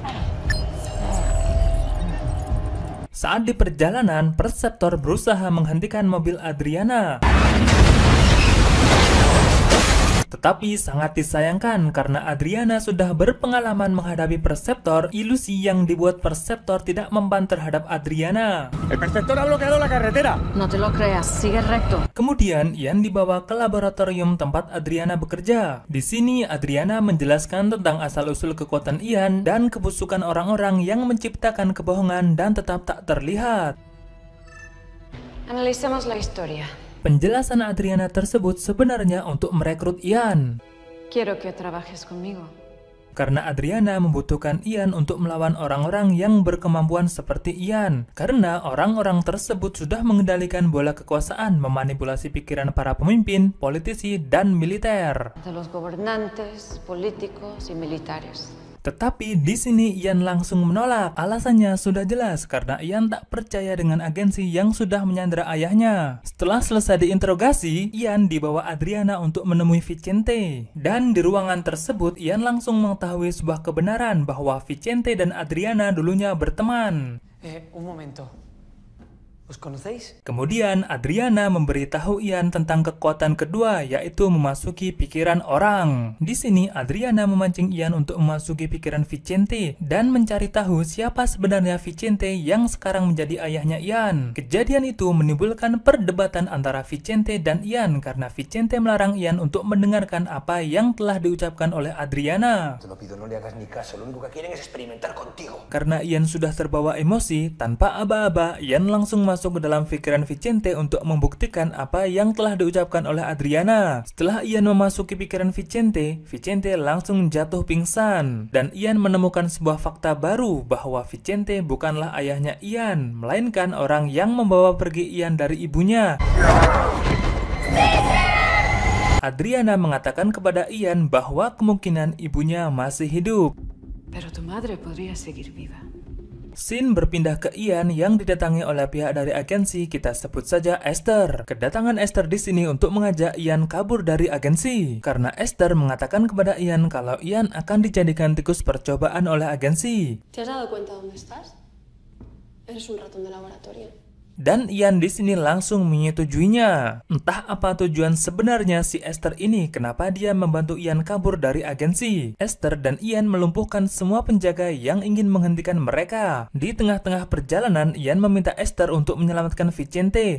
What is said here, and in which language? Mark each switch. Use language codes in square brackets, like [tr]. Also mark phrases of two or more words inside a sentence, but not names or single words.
[id] Saat di perjalanan, Perceptor berusaha menghentikan mobil Adriana. Tetapi sangat disayangkan karena Adriana sudah berpengalaman menghadapi Perceptor, ilusi yang dibuat Perceptor tidak memban terhadap Adriana. [es] El Perceptor ha bloqueado la carretera. No te lo creas, sigue recto. [id] Kemudian Ian dibawa ke laboratorium tempat Adriana bekerja. Di sini Adriana menjelaskan tentang asal-usul kekuatan Ian dan kebusukan orang-orang yang menciptakan kebohongan dan tetap tak terlihat. [es] Analicemos la historia. [id] Penjelasan Adriana tersebut sebenarnya untuk merekrut Ian. [es] Quiero que trabajes conmigo. [id] Karena Adriana membutuhkan Ian untuk melawan orang-orang yang berkemampuan seperti Ian. Karena orang-orang tersebut sudah mengendalikan bola kekuasaan, memanipulasi pikiran para pemimpin, politisi, dan militer. [es] De los gobernantes, políticos y militares. [id] Tetapi di sini Ian langsung menolak. Alasannya sudah jelas, karena Ian tak percaya dengan agensi yang sudah menyandera ayahnya. Setelah selesai diinterogasi, Ian dibawa Adriana untuk menemui Vicente. Dan di ruangan tersebut, Ian langsung mengetahui sebuah kebenaran bahwa Vicente dan Adriana dulunya berteman. [es] Un momento. ¿Os conocéis? [id] Kemudian Adriana memberitahu Ian tentang kekuatan kedua, yaitu memasuki pikiran orang. Di sini Adriana memancing Ian untuk memasuki pikiran Vicente dan mencari tahu siapa sebenarnya Vicente yang sekarang menjadi ayahnya Ian. Kejadian itu menimbulkan perdebatan antara Vicente dan Ian karena Vicente melarang Ian untuk mendengarkan apa yang telah diucapkan oleh Adriana. [es] Te lo pido, no le hagas ni caso. Lo único que quieren es experimentar contigo. [id] Karena Ian sudah terbawa emosi, tanpa aba-aba, Ian langsung masuk ke dalam pikiran Vicente untuk membuktikan apa yang telah diucapkan oleh Adriana. Setelah Ian memasuki pikiran Vicente, Vicente langsung jatuh pingsan. Dan Ian menemukan sebuah fakta baru bahwa Vicente bukanlah ayahnya Ian, melainkan orang yang membawa pergi Ian dari ibunya. Adriana mengatakan kepada Ian bahwa kemungkinan ibunya masih hidup. [es] Pero tu madre podría seguir viva. [id] Scene berpindah ke Ian yang didatangi oleh pihak dari agensi, kita sebut saja Esther. Kedatangan Esther di sini untuk mengajak Ian kabur dari agensi, karena Esther mengatakan kepada Ian kalau Ian akan dijadikan tikus percobaan oleh agensi. [es] ¿Te has dado cuenta dónde estás? Eres un ratón de laboratorio. [id] Dan Ian di sini langsung menyetujuinya. Entah apa tujuan sebenarnya si Esther ini, kenapa dia membantu Ian kabur dari agensi. Esther dan Ian melumpuhkan semua penjaga yang ingin menghentikan mereka. Di tengah-tengah perjalanan, Ian meminta Esther untuk menyelamatkan Vicente.